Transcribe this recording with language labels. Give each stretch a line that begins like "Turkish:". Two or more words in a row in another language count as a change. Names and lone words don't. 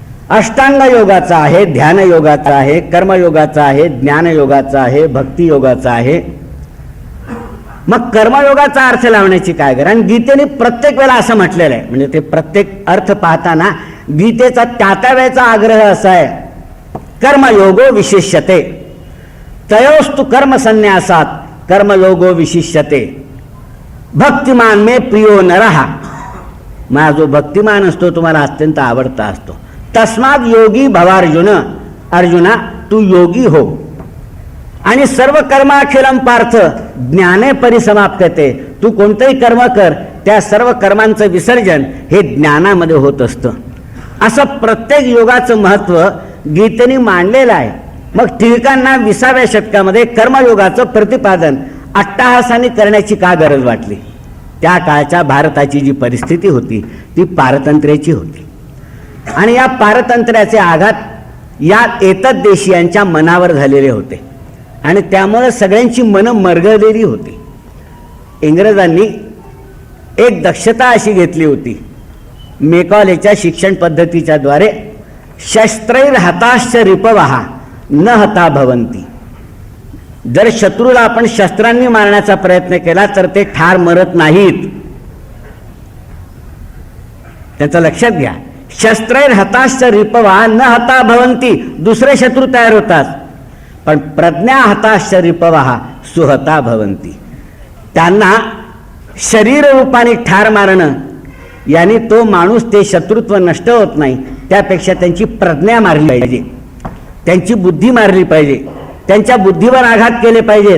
Marathi: अष्टांग योगाचा आहे, ध्यान योगाचा आहे, कर्मयोगाचा आहे, ज्ञानयोगाचा आहे, भक्ती योगाचा आहे. मग कर्मयोगाचा अर्थ लावण्याची काय गरज? आणि गीतेने प्रत्येक वेळेला असं म्हटलेलं आहे, म्हणजे ते प्रत्येक अर्थ पाहताना गीतेचा त्या वेळेचा आग्रह असा आहे,
Sanskrit: कर्मयोगो विशिष्यते तयोस्तु कर्मसन्यासात कर्मयोगो विशिष्यते भक्तिमान मे प्रियो नरहा.
Marathi: माझा जो भक्तिमान असतो तुम्हाला अत्यंत आवडता असतो.
Sanskrit: तस्माद योगी भवार्जुन,
Marathi: अर्जुना तू योगी हो.
Sanskrit: आणि सर्व कर्माखिलम पार्थ ज्ञाने परिसमाप्यते.
Marathi: तू कोणतंही कर्म कर, त्या सर्व कर्मांचं विसर्जन हे ज्ञानामध्ये होत असतं. असं प्रत्येक योगाचं महत्त्व गीतेने मांडलेलं आहे. मग टिळकांना 20व्या शतकामध्ये कर्मयोगाचं प्रतिपादन अट्टहासाने करण्याची का गरज वाटली? त्या काळच्या भारताची जी परिस्थिती होती ती पारतंत्र्याची होती. आणि या पारतंत्र्याचे आघात या एतद्देशीयांच्या मनावर झालेले होते आणि त्यामुळे सगळ्यांची मनं मरगळलेली होती. इंग्रजांनी एक दक्षता अशी घेतली होती, मेकॉलेच्या शिक्षण पद्धतीच्या द्वारे
Sanskrit: शस्त्रैर हताश्च रिपवहा न हता भवंती.
Marathi: जर शत्रूला आपण शस्त्रांनी मारण्याचा प्रयत्न केला तर ते ठार मरत नाहीत. त्याचं लक्षात घ्या.
Sanskrit: शस्त्रैर हताश्च रिपवा न हता भवंती.
Marathi: दुसरे शत्रू तयार होतात, पण
Sanskrit: प्रज्ञा हताश्च रिपवा सुहता भवंती.
Marathi: त्यांना शरीर रूपाने ठार मारणं यानी तो माणूस, ते शत्रुत्व नष्ट होत नाही. त्यापेक्षा त्यांची प्रज्ञा मारली पाहिजे, त्यांची बुद्धी मारली पाहिजे, त्यांच्या बुद्धीवर आघात केले पाहिजेत.